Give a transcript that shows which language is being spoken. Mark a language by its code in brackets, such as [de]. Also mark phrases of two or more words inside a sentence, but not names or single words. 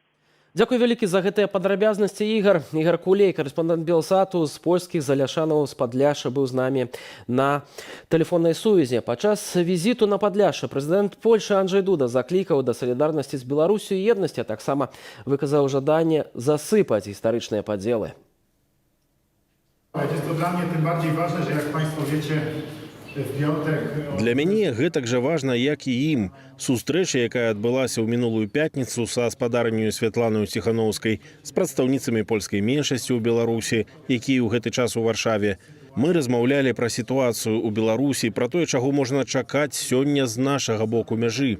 [be] Дзякуй вялікі за гэтыя падрабязнасці, Ігар. Ігар Кулей, карэспондэнт Белсату з польскіх Заляшанаў з Падляшша, быў з намі на тэлефоннай сувязі. Падчас візіту на Падляшша прэзідэнт Польшчы Анджэй Дуда заклікаў да салідарнасці з Беларусю і еднасці, а таксама выказаў жаданне засыпаць гістарычныя падзелы. [pl] Jest to dla mnie tym bardziej ważne, że jak Państwo wiecie, w piątek... [be] Для мяне гэтак жа важна, як і ім. Сустрэча, якая адбылася ў мінулую пятніцу са спадарнёю Святланаю Ціхановскай з прадстаўніцамі польскай меншасці ў Беларусі, якія ў гэты час у Варшаве. Мы размаўлялі пра сітуацыю ў Беларусі, пра тое, чаго можна чакаць сёння з нашага боку мяжы.